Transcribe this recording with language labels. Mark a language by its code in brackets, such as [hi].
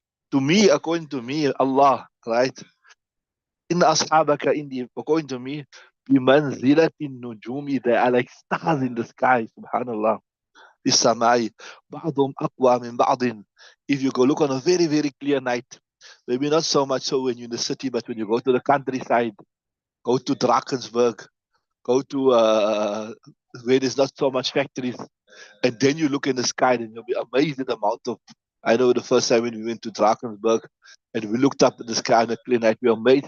[en] To me, according to me, Allah, right? [ar] إِنَّ أَصْحَابَكَ إِنْدِي, [en] according to me, [ar] بِمَنْزِلَةِ النُّجُومِ, [en] they are like stars in the sky, subhanallah. [ar] السماء بعضهم أقوى من بعض. [en] If you go look on a very, very clear night, maybe not so much so when you're in the city, but when you go to the countryside, go to Drakensberg, go to where there's not so much factories, and then you look in the sky and you'll be amazed at the amount of. I know the first time when we went to Drakensberg and we looked up at the sky on a clear night, we were amazed.